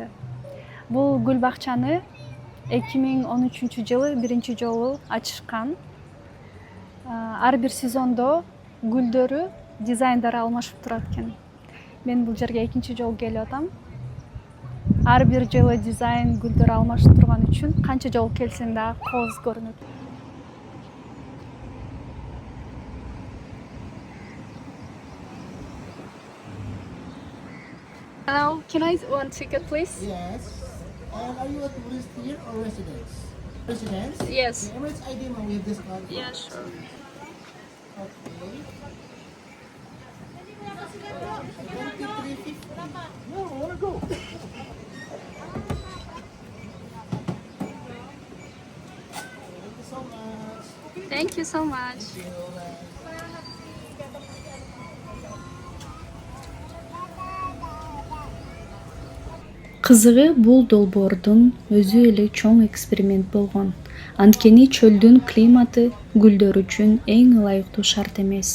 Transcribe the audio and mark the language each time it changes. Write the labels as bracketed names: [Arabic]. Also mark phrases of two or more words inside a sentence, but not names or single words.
[Kyrgyz] Бул гүл бакчаны 2013-жылы биринчи жолу ачышкан. Ар бир сезондо гүлдөрү, дизайндары алмашып турат экен. Мен бул жерге экинчи жолу келип атам. Ар бир жылы дизайн гүлдөр алмашып турган үчүн канча жолу келсең да кооз көрүнөт. [English] Hello, can I one ticket, please? Yes. And are you a tourist here or residents? Residents? Yes. The Emirates ID, ma'am, we have this card. Yeah, sure. Okay. 23.50. No, I want to go. Thank you so much. Thank you so much. [Kyrgyz] Кызыгы бул долбоордун өзү эле чоң эксперимент болгон. Анткени чөлдүн климаты гүлдөр үчүн эң ылайыктуу шарт эмес.